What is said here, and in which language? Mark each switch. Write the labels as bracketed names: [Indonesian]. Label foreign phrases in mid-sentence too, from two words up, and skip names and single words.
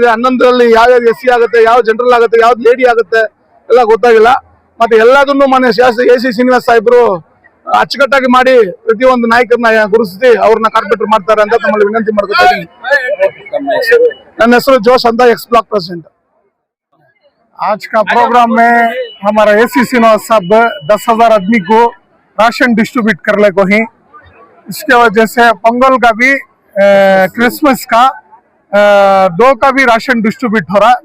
[Kannada] 11ರಲ್ಲಿ ಯಾವ್ಯಾವ್ದು SC ಆಗುತ್ತೆ, ಯಾವ ಜನರಲ್ ಆಗುತ್ತೆ, ಯಾವ್ದು ಲೇಡಿ ಆಗುತ್ತೆ ಎಲ್ಲ ಗೊತ್ತಾಗಿಲ್ಲ. ಮತ್ತೆ ಎಲ್ಲದನ್ನು ಮಾನ್ಯ ಶಾಸಕ AC ಶ್ರೀನಿವಾಸ್ ಸಾಹೇಬ್ರು ಅಚ್ಚುಕಟ್ಟಾಗಿ ಮಾಡಿ ಪ್ರತಿಯೊಂದು ನಾಯಕರನ್ನ ಗುರುತಿಸಿ ಅವ್ರನ್ನ ಕಾರ್ಪೊರೇಟರ್ ಮಾಡ್ತಾರೆ ಅಂತ ತಮ್ಮಲ್ಲಿ ವಿನಂತಿ ಮಾಡ್ಕೊತಾ ಇದ್ದೀನಿ. ನನ್ನ ಹೆಸರು ಜೋಶ್ ಅಂತ, [English] ex block president. [Hindi] आज का प्रोग्राम में हमारा AC श्रीनिवास साहब 10,000 आदमी को [English] ration distribute [Hindi] करने को ही, इसके वजह से पोंगल का भी क्रिसमस का 2 का भी [English] ration distribute [Hindi] हो रहा है।